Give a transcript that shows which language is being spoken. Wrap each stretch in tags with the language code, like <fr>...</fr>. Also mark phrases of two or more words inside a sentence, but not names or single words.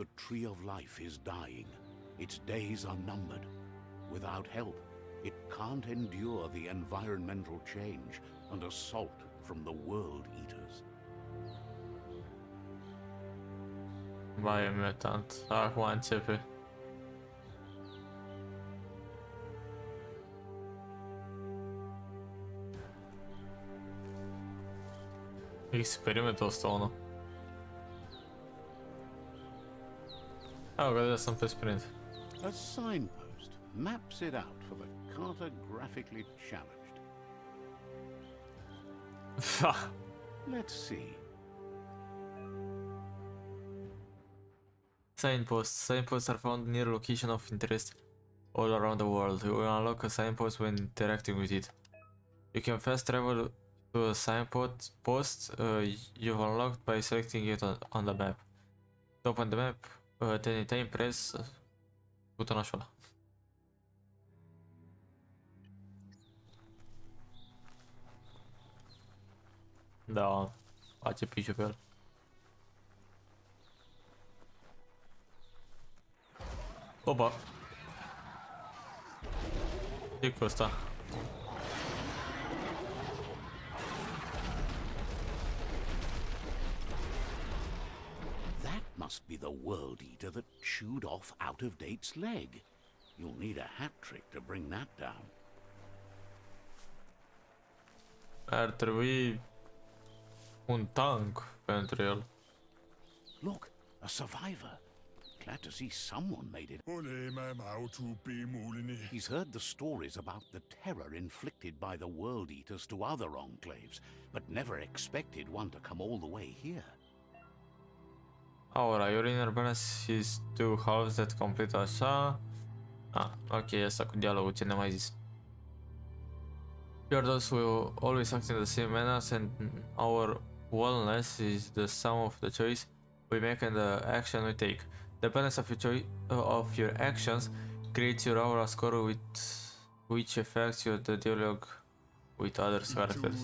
<en>the tree of life is dying. Its days are numbered. Without help, it can't endure the environmental change and assault from the world eaters. Biomutant.</en> <ro>Acum începe. Experimentul ăsta, unul. Oh, că sunt pe sprint.</ro> <en>A signpost maps it out for the cartographically challenged. Let's see. Signposts are found near location of interest all around the world. You will unlock a signpost when interacting with it. You can fast travel to a signpost you've unlocked by selecting it on the map. To open the map, at any time press</en> <ro>butonul ăla. Da, face pișul pe el. Opa! Ce cu ăsta?</ro> <en>That must be the world eater that chewed off Out of Date's leg. You'll need a hat trick to bring that down.</en> <ro>Ar trebui un tank pentru el.</ro> <en>Look, a survivor. Glad to see someone made it. He's heard the stories about the terror inflicted by the world eaters to other enclaves, but never expected one to come all the way here. Aura, your inner balance is two halves that complete așa.</en> <ro>Ah, ok, asta cu dialogul, ce ne mai zis.</ro> <en>You are those who always act in the same manner, and our wellness is the sum of the choice we make and the action we take. The balance of your actions creates your aura score, which affects your dialogue with other characters.</en>